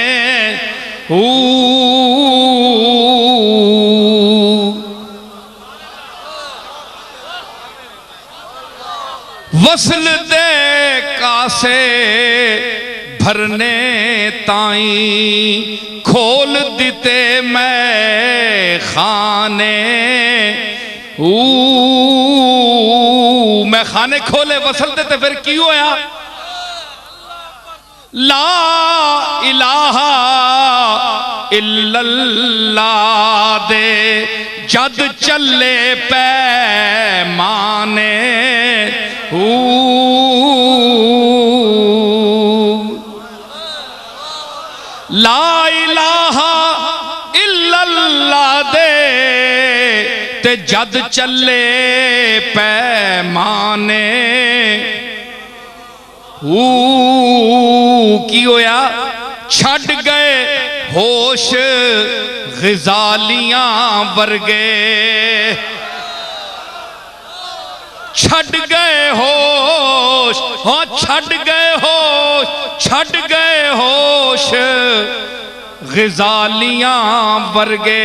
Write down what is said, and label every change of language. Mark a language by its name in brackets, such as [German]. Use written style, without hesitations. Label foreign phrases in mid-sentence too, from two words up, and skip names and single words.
[Punjabi] وصل دے کاسے بھرنے تائی، کھول دیتے میں خانے. میں خانے کھولے وصل دیتے پھر کی ہویا? [Arabic] لا إله إلا الله [Punjabi] دے جد چلے پیمانے. [Arabic] لا إله إلا الله [Punjabi] دے تے جد چلے پیمانے. کی ہویا? چھڈ گئے ہوش غزالیاں ورگے، چھڈ گئے ہوش، ہاں چھڈ گئے ہوش، چھڈ گئے ہوش غزالیاں ورگے.